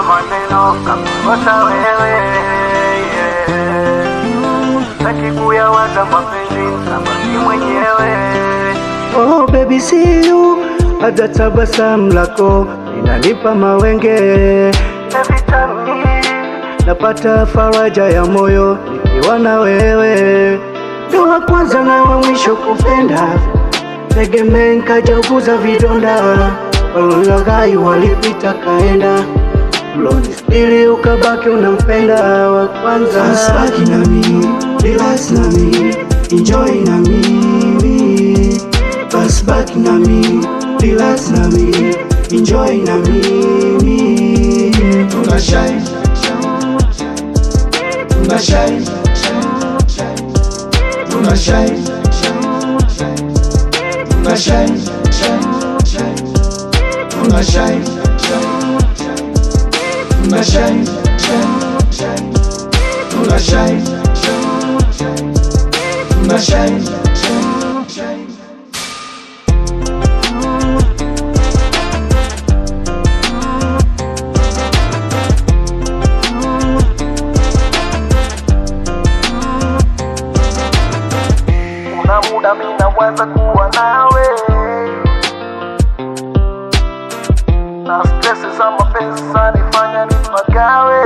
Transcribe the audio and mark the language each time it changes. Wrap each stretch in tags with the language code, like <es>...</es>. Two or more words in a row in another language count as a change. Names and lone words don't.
<sw>maneno kakukosa wewe, sitaki kuyawaza mapenzi nabaki mwenyewe.</sw> <en>Oh baby see you,</en> <sw>hata tabasamu lako inanipa mawenge.</sw> <en>Every time</en> <sw>napata faraja ya moyo nikiwa na wewe. Ndo wa kwanza na wa mwisho kupenda, tegemea nikajaguza vidonda. Walolaghai walipita kaenda, ulonistiri ukabaki unampenda wa kwanza. Baki na mimi, relax na mimi, enjoy na mimi. Baki na mimi, relax na mimi, enjoy na mimi. Tuna shine, tuna shine, tuna shine, tuna shine, tuna shine, tuna shine, tuna shine, tuna shine. Kuna muda mimi nawaza kuwa nawe, na stress za mapenzi zanifanya nipagawe.</sw>